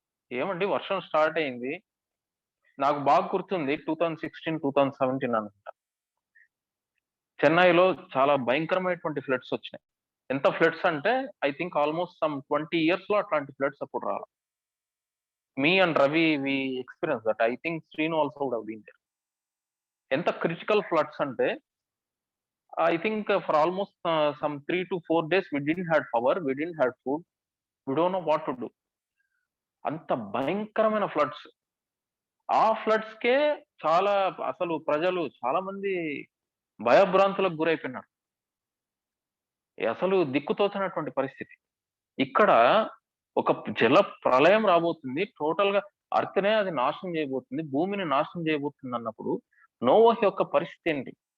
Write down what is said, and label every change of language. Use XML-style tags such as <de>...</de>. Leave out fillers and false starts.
<te>ఏమండి, వర్షం స్టార్ట్ అయింది, నాకు బాగా గుర్తుంది 2016, 2017 అనుకుంటా, చెన్నైలో చాలా భయంకరమైనటువంటి ఫ్లడ్స్ వచ్చినాయి. ఎంత ఫ్లడ్స్ అంటే</te> <en>I think almost some 20 years</en> <te>లో అట్లాంటి ఫ్లడ్స్ అప్పుడు రావాలి.</te> <en>Me and Ravi we experience that. I think Srinu also would have been there.</en> <te>ఎంత క్రిటికల్ ఫ్లడ్స్ అంటే</te> <en>I think for almost some 3 to 4 days we didn't have power, we didn't have food, we don't know what to do.</en> <te>అంత భయంకరమైన floods. ఆ floods కే అసలు ప్రజలు చాలా మంది భయభ్రాంతులకు గురైపోయినారు. అసలు దిక్కుతోచినటువంటి పరిస్థితి. ఇక్కడ ఒక జల ప్రళయం రాబోతుంది, టోటల్ గా అర్త్నే అది నాశనం చేయబోతుంది, భూమిని నాశనం చేయబోతుంది అన్నప్పుడు నోవహు యొక్క పరిస్థితి ఏంటి?</te>